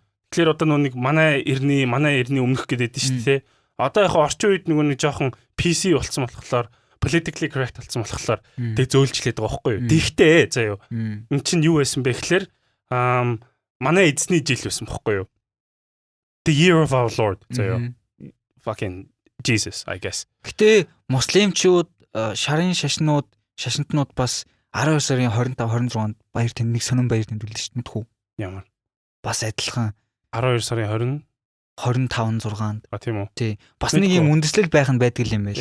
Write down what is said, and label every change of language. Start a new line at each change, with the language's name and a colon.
Mongolian: Тэгэхээр одоо нэг манай эртний өмнөх гэдэг шүү дээ. Одоо яг орчин үед нэг жоохон PC болцсон болохоор
English: politically correct
Mongolian: болцсон болохоор тэг зөөлжлээд байгаа байхгүй юу? Тэгтээ заяа. Энд чинь юу байсан бэ гэхээр манай эзний жил байсан байхгүй юу?
English: The year of our Lord
Mongolian: заяа.
English: Fucking Jesus I guess.
Mongolian: Гэтэ муслимчууд шарын шашинтнууд бас 12 сарын 25 26-нд баяр тэмдэг сонин баяр тэмдэглэв шүү дээ мэдхүү. Ямар? Бас адилхан 12 сарын 25 6-нд. Тийм үү? Тий. Бас нэг юм үндэслэл байх нь байдаг юм байл.